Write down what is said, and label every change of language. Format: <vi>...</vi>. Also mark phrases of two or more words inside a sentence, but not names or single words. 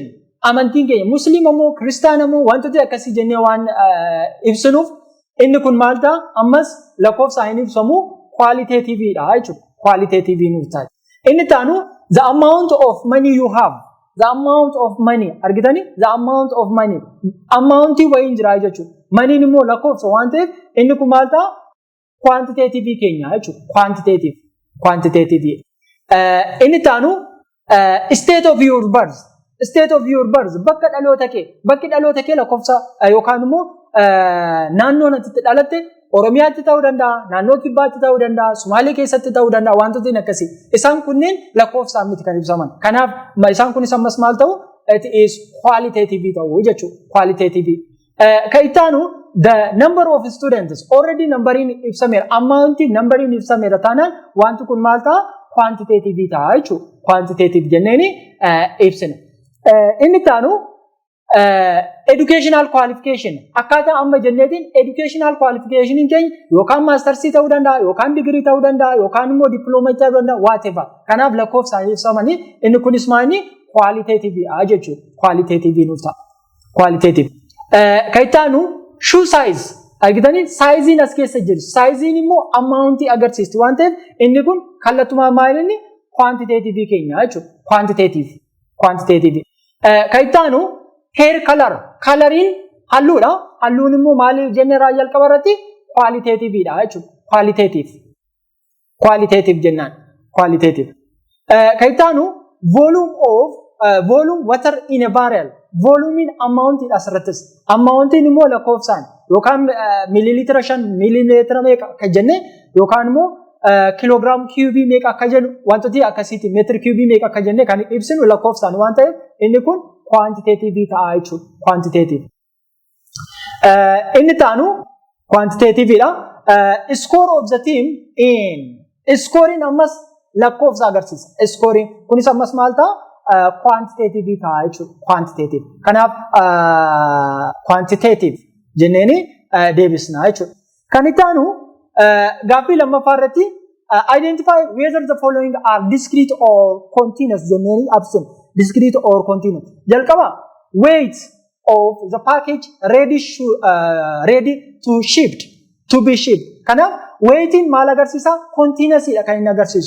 <om>Amantiin keenya musliima moo kiristaana moo wantoota akkasii jennee waan ibsinuuf inni kun maal ta'a? Ammas lakkoofsa hin ibsamu qualitative dha jechuudha.</om> <en>Qualitative nuuf ta'a.</en> <om>Inni taanu</om> <en>the amount of money you have. The amount of money argitani? The amount of money. Amount</en> <om>wayin jira jechuudha. Money immoo lakkoofsa waan ta'eef inni kun maal ta'a? Quantitative keenya jechuudha.</om> <en>Quantitative.</en> <om>Inni taanu</om> <en>state of your birth.</en> <om>State of your birth bakka dhaloota kee lakkoofsa yookaan immoo naannoo natti dhalatte Oromiyaatti ta'uu danda'a, naannoo Kibbaatti ta'uu danda'a, Sumaalee keessatti ta'uu danda'a wantootni akkasii. Isaan kunneen lakkoofsaan miti kan ibsaman. Kanaaf isaan kunis ammas maal ta'u?</om> <en>It is qualitative</en> <om>ta'u jechuudha.</om> <en>Qualitative.</en> <om>Kan ittaanu</om> <en>the number of students already numbering ibsameera. Amount numbering</en> <om>ibsameera taanaan wanti kun maal ta'a? Quantitative ta'a jechuudha. Quantitative jenneeni ibsina. Inni taanu</om> <en>educational qualification</en> <om>akkaataa amma jenneetiin</om> <en>educational qualification</en> <om>keenya yookaan maastersii ta'uu danda'a yookaan digirii ta'uu danda'a yookaan immoo dippiloomaa ta'uu danda'a whatever. Kanaaf lakkoofsaan ibsamanii inni kunis maali? Qualitative jechuudha. Qualitative nuuf ta'a. Qualitative. Kan ittaanu</om> <en>shoe size</en> <om>argitanii saayiziin as keessa jiru. Saayiziin immoo ammauntii agarsiisti waan ta'eef inni kun kallattumaa maalinni quantitative keenya jechuudha.</om> <en>Quantitative.</en> <om>Kan ittaanu</om> <en>hair color.</en> <om>Coloriin halluudha. Halluun immoo maali jenneeraa jalqaba irratti qualitative dha jechuudha. Qualitative jennaan. Qualitative. Kan ittaanu</om> <en>volume water in a barrel. Volume amount</en> <om>asirrattis. Amount immoo lakkoofsaan yookaan millilitira 5 millilitira meeqa akka jenne yookaan immoo kiloogiraam kiubii meeqa akka jennu wantooti akkasiiti meetira kiubii meeqa akka jenne kan ibsinu lakkoofsaan waan ta'eef inni kun quantitative ta'a jechuudha. Quantitative. Inni taanu quantitative dha.</om> <en>Score of the team in. Scoring</en> <om>ammas lakkoofsa agarsiisa. Scoring kunis ammas maal ta'a? Quantitative ta'a jechuudha. Quantitative. Kanaaf quantitative jenneeni deebisna jechuudha. Kan ittaanu gaaffii lammaffaa irratti</om> <en>identify whether the following are discrete or continuous</en> <om>jenneeni absent.</om> <en>Discrete or continuous. Jalqaba weight of the package ready to be shipped.</en> <om>Kanaaf weetiin maal agarsiisa? Kontiinasiidha kan inni agarsiisu.</om>